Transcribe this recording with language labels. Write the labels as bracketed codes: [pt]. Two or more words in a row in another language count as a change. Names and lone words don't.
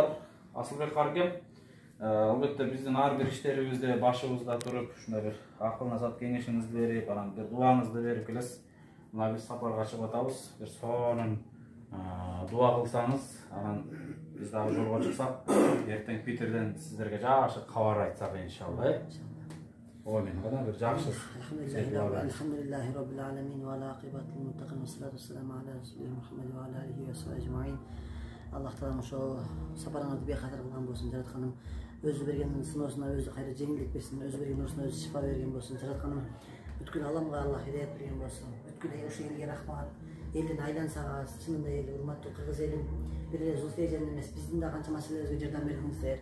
[ky] Асылбек Каргем, албетте биздин ар бир иштерибизде башыбызда туруп, ушундай бир акыл насаат кеңешиңизди берип, анан бир дуаңызды берип келесиз. Мына биз сапарга чыгып атабыз. Бир сонун дуа кылсаңыз, анан биз дагы жолго чыксак, эртең Питерден сиздерге жакшы кабар айтсак иншалла. ооба мен гана бир жакшы [ar] الحمد لله رب العالمين و على العاقبة للمتقين و الصلاة و السلام على رسول محمد و على آله و صحبه أجمعين. [ky] Allah Taala şu saparыңызды бейхатыр кылган болсун, жаратканым өзү берген сыноосуна өзү кайра жеңилдик берсин, өзү берген нурусуна өзү шифа берген болсун, жаратканым бүткүл аламга Аллах хидаят берген болсун. Бүткүл ошо элге рахмат. Элдин айлансага чынында эл урматтуу кыргыз элим бир эле Зулфия эмес, биздин да канча маселелерибизге жардам бердиңиздер.